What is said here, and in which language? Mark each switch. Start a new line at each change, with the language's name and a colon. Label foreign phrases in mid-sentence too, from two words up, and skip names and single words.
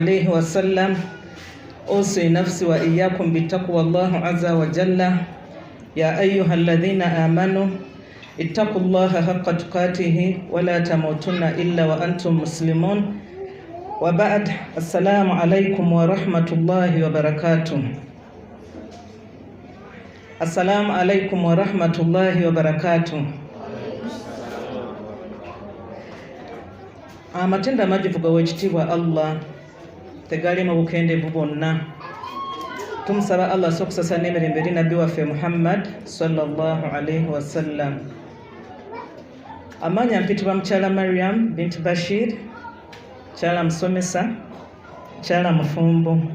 Arabic: عليه وسلم أوصي نفسي وإياكم بتقوى الله عز وجل يا أيها الذين آمنوا اتقوا الله حق تقاته ولا تموتن إلا وأنتم مسلمون وبعد السلام عليكم ورحمة الله وبركاته. السلام عليكم ورحمة الله وبركاته.
Ganda: Amatenda majivuga wekitiibwa Allah tegali mu bukendeevu bwonna. Tumusaba Allah sokusasa n'emirembe eri nabbi waffe Muhammad
Arabic: صلى الله عليه وسلم.
Ganda: Amanya mpitibwa mukyala Maryam binti Bashir, mukyala musomesa, mukyala mufumbo.